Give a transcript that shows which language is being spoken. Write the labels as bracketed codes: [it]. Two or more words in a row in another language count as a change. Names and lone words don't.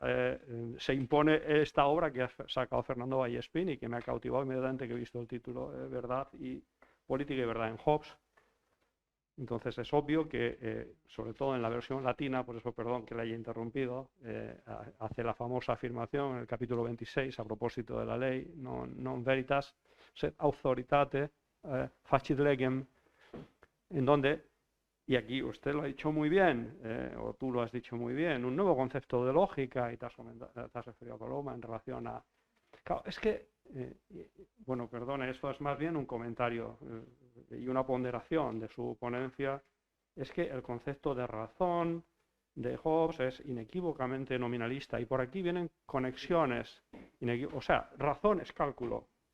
[es] se impone esta obra que ha sacado Fernando Vallespín y que me ha cautivado inmediatamente que he visto el título, Verdad y Política y Verdad en Hobbes. Entonces es obvio que, sobre todo en la versión latina, por eso perdón que la haya interrumpido, hace la famosa afirmación en el capítulo 26 a propósito de la ley, [la] non veritas sed authoritate facit legem, [es] en donde, y aquí usted lo ha dicho muy bien, o tú lo has dicho muy bien, un nuevo concepto de lógica, y te has referido a Paloma en relación a... Claro, es que, bueno, perdone, esto es más bien un comentario y una ponderación de su ponencia, es que el concepto de razón de Hobbes es inequívocamente nominalista, y por aquí vienen conexiones, o sea, razón es cálculo.